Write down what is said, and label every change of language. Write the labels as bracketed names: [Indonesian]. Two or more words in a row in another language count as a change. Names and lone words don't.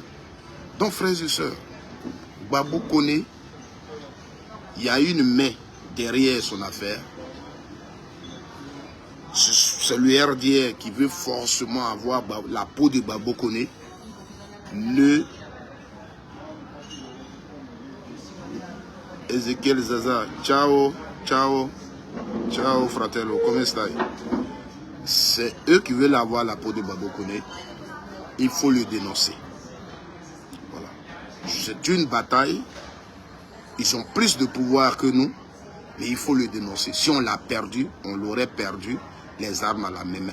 [French] Donc frères et sœurs, Gbagbo connaît, il y a une main derrière son affaire. C'est le RDR qui veut forcément avoir la peau de Gbagbo Koné. Ezekiel Zaza, [Italian] ciao, ciao, ciao fratello, come stai? [French] C'est eux qui veulent avoir la peau de Gbagbo Koné. Il faut le dénoncer. Voilà. C'est une bataille. Ils ont plus de pouvoir que nous, mais il faut le dénoncer. Si on l'a perdu, on l'aurait perdu, les armes à la main.